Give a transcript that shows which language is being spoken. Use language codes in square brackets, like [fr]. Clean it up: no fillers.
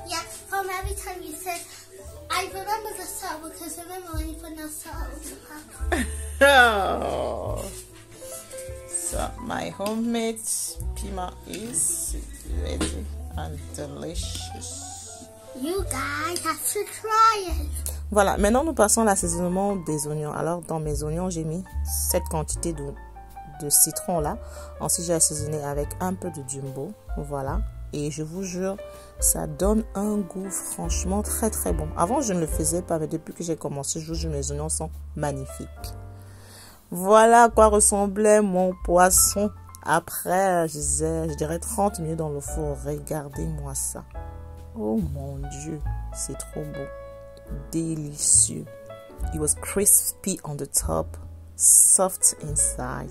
[en] Yeah, from every time you said, I remember the salt because remember when you put no salt. Oh. So my homemade piment is ready and delicious. You guys have to try it. [fr] Voilà, maintenant nous passons à l'assaisonnement des oignons. Alors dans mes oignons, j'ai mis cette quantité de citron là. Ensuite, j'ai assaisonné avec un peu de jumbo. Voilà. Et je vous jure, ça donne un goût franchement très très bon. Avant, je ne le faisais pas, mais depuis que j'ai commencé, je vous jure, mes oignons sont magnifiques. Voilà à quoi ressemblait mon poisson après, je dirais 30 minutes dans le four. Regardez-moi ça. Oh mon Dieu, c'est trop beau. Délicieux. [en] It was crispy on the top, soft inside.